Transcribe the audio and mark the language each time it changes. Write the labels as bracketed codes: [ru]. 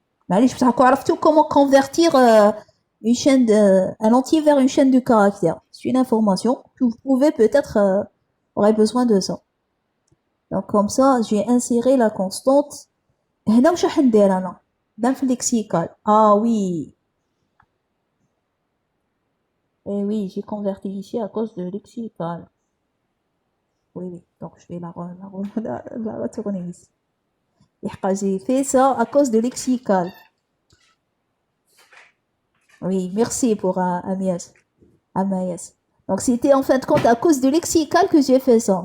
[fr] معليش بصح عرفتوا comment convertir une chaîne un entier vers une chaîne de caractères. C'est une information que vous pouvez peut-être aurez besoin de ça. Donc comme ça, j'ai inséré la constante. [ar] هنا واش راح ندير انا؟ dans le lexical. [fr] Ah oui. Et oui, j'ai converti ici à cause de lexical. Oui, oui. Donc je vais la retourner ici. J'ai fait ça à cause de lexical. Oui, merci pour Amies. Donc c'était en fin de compte à cause de lexical que j'ai fait ça.